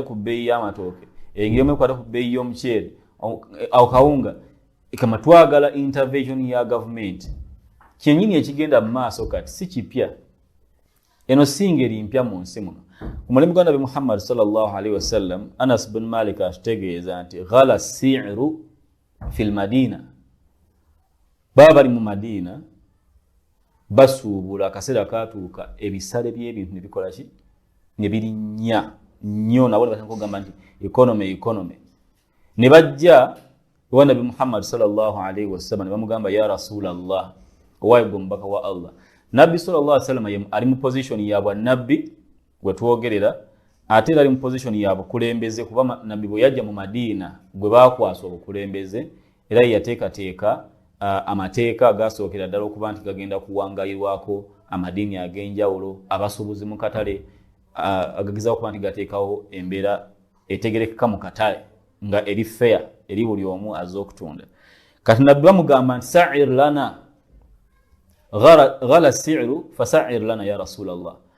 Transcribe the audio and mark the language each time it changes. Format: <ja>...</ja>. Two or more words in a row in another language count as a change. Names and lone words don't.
<lg>ku bbeeyi y'amatooke eyingiremu ekwate ku bbeeyi y'omuceere kawunga kama twagala intervention ya government kyenyini ekigenda mu maaso kati si kipya eno singeri mpya mu nsi muno omulembe gwa Nabi Muhammad</lg> <ar>صلى الله عليه وسلم</ar> <lg>Anas bin Malik ashitegeeza nti</lg> <ar>غلا السعر في المدينة</ar> <lg>baba bali mu Madina basuubula akaseera katuuka ebisale by'ebintu ne bikola ki ne birinnya nnyo nabo batagamba nti economy ne bajja wa Nabi Muhammad</lg> <ar>صلى الله عليه</ar> <lg>wasallam ne bamugamba</lg> <ar>يا رسول الله</ar> <lg>owaye gombaka wa Allah Nabi</lg> <ar>صلى الله عليه وسلم</ar> <lg>ali mu position ya bwa nabbi gwe twogerera ate ali mu position ya bukulembeze kuba nabbi bwe yajja mu Madina gwe bakwasa obukulembeze era yateekateeka amateeka agasookera ddala okuba nti gagenda kuwangayirwako amadini ag'enjawulo abasuubuzi mu katale agagezaako okuba nti gateekawo embeera etegerekeka mu katale nga eri fair eri buli omu azza okutunda kati nabbi bamugamba nti</lg> <ar>سعر لنا غلا السعر فسعر لنا يا رسول الله</ar>